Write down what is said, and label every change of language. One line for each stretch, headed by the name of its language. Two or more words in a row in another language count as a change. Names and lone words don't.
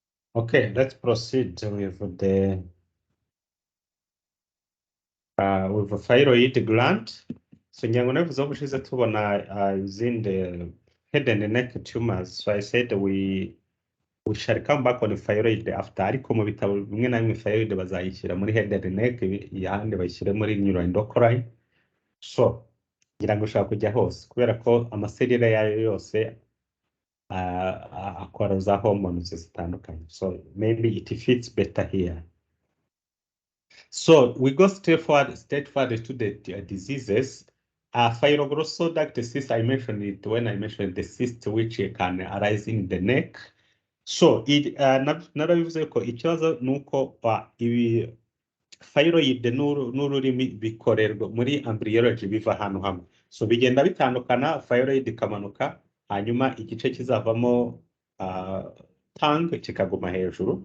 English: Okay, let's proceed with the thyroid gland.
Kinyarwanda: So nyango navuze ubushize tubona izindi
English: head and neck tumors. So I said we shall come back on thyroid after,
Kinyarwanda: ariko mu bitabo bimwe na bimwe thyroid bazayishyira muri
English: head and neck,
Kinyarwanda: yahandi bayishyire muri neuroendocrine. So ngira ngo ushaka kujya hose kubera ko amaserire yayo yose akora za hormones zitandukanye.
English: So maybe it fits better here. So we go straight forward to the diseases. Fibroglosal duct cyst, I mentioned it when I mentioned the cyst which can arise in the neck.
Kinyarwanda: So it narabivuze ko ikibazo nuko ibi thyroid n'ururimi bikorerwa muri embryology biva ahantu hamwe. So bigenda bitandukana, thyroid ikamanuka, hanyuma igice kizavamo tongue kikaguma hejuru.